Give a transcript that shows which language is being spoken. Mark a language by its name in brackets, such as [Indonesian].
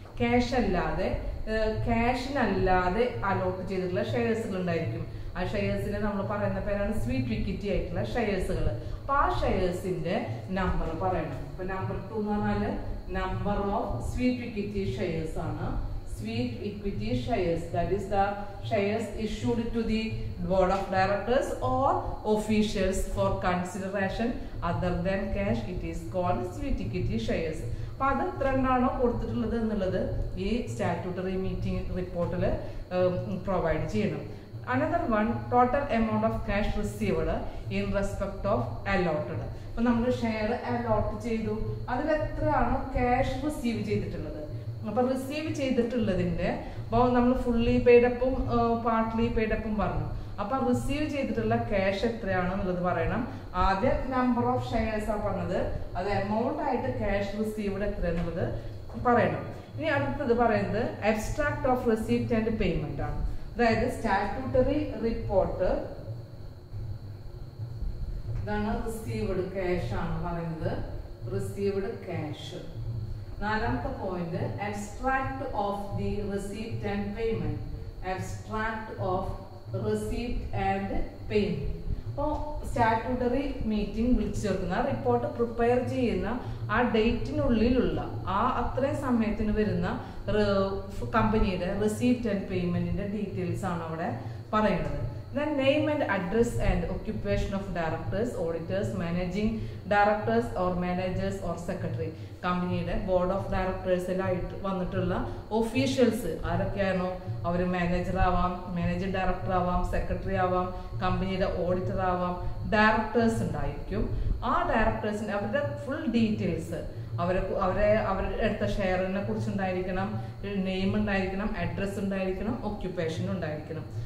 [Malayalam] Cash അല്ലാതെ ക്യാഷിനല്ലാതെ allot ചെയ്തിട്ടുള്ള ഷെയർസുകൾ ഉണ്ടായിരിക്കും. ആ ഷെയർസിനെ നമ്മൾ പറയുന്ന പേരാണ് സ്വീറ്റ് ഇക്വിറ്റി ആയിട്ടുള്ള ഷെയർസുകൾ. അപ്പൊ ആ ഷെയർസിന്റെ നമ്പർ പറയണം. ഇപ്പൊ നമ്പർ 2 എന്ന് പറഞ്ഞാല് number of sweet equity shares ആണ്. [English] Sweet equity shares, that is the shares issued to the board of directors or officials for consideration other than cash. It is called sweet equity shares. [Malayalam] അപ്പൊ അത് എത്ര എണ്ണാണോ കൊടുത്തിട്ടുള്ളത് എന്നുള്ളത് ഈ statutory meeting റിപ്പോർട്ടിൽ provide ചെയ്യണം. [English] Another one, total amount of cash received in respect of allotted. [Malayalam] അപ്പൊ നമ്മൾ ഷെയർ അലോട്ട് ചെയ്തു, അതിൽ എത്രയാണോ ക്യാഷ് റിസീവ് ചെയ്തിട്ടുള്ളത്. അപ്പൊ റിസീവ് ചെയ്തിട്ടുള്ളതിന്റെ അപ്പോൾ നമ്മൾ ഫുള്ളി പെയ്ഡപ്പും പാർട്ട്ലി പെയ്ഡപ്പും പറഞ്ഞു. അപ്പൊ റിസീവ് ചെയ്തിട്ടുള്ള ക്യാഷ് എത്രയാണെന്നുള്ളത് പറയണം. ആദ്യം നമ്പർ ഓഫ് ഷെയർസ് ആ പറഞ്ഞത്, അത് എമൗണ്ട് ആയിട്ട് ക്യാഷ് റിസീവ്ഡ് എത്ര എന്നുള്ളത് പറയണം. ഇനി അടുത്തത് പറയുന്നത് abstract of receipt and payment ആണ്. അതായത് സ്റ്റാറ്റ്യൂട്ടറി റിപ്പോർട്ട് ഇതാണ് റിസീവ്ഡ് ക്യാഷ് ആണ് പറയുന്നത്. റിസീവ്ഡ് ക്യാഷ് നാലാമത്തെ point [English] Abstract of the receipt and payment. Abstract of receipt and payment. [Malayalam] അപ്പോൾ സ്റ്റാറ്റ്യൂട്ടറി മീറ്റിംഗ് വിളിച്ചു ചേർക്കുന്ന റിപ്പോർട്ട് പ്രിപ്പയർ ചെയ്യുന്ന ആ ഡേറ്റിനുള്ളിലുള്ള ആ അത്രയും സമയത്തിന് വരുന്ന കമ്പനിയുടെ റെസിപ്റ്റ് ആൻഡ് പേയ്മെന്റിന്റെ ഡീറ്റെയിൽസ് ആണ് അവിടെ പറയുന്നത്. [English] Then name and address and occupation of directors, auditors, managing directors or managers or secretary. [Malayalam] കമ്പനിയുടെ ബോർഡ് ഓഫ് ഡയറക്ടേഴ്സിലായിട്ട് വന്നിട്ടുള്ള ഒഫീഷ്യൽസ് ആരൊക്കെയാണോ അവർ മാനേജർ ആവാം, മാനേജിംഗ് ഡയറക്ടർ ആവാം, സെക്രട്ടറി ആവാം, കമ്പനിയുടെ ഓഡിറ്റർ ആവാം, ഡയറക്ടേഴ്സ് ഉണ്ടായിരിക്കും. ആ ഡയറക്ടേഴ്സിന് അവരുടെ ഫുൾ ഡീറ്റെയിൽസ് അവരെ എടുത്ത ഷെയറിനെ കുറിച്ചുണ്ടായിരിക്കണം, നെയിം ഉണ്ടായിരിക്കണം, അഡ്രസ് ഉണ്ടായിരിക്കണം, ഒക്യുപ്പേഷൻ ഉണ്ടായിരിക്കണം.